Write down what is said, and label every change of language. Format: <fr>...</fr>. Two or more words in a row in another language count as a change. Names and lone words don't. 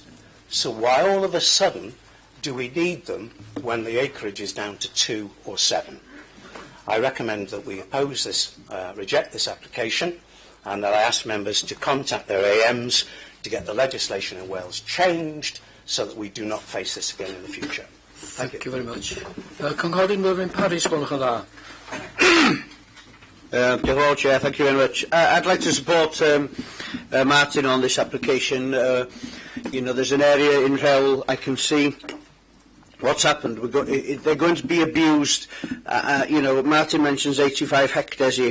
<en>So why all of a sudden do we need them when the acreage is down to 2 or 7? I recommend that we oppose this, reject this application, and that I ask members to contact their AMs to get the legislation in Wales changed so that we do not face this again in the future. Thank you very much.</en> <cy>Cynghorydd Mervyn Parry, gwelwch yn dda.</cy> <en>Hello, Chair. Thank you very much. I'd like to support Martin on this application. You know, there's an area in Rhyl I can see what's happened. They're going to be abused. You know, Martin mentions 85 hectares here.</en>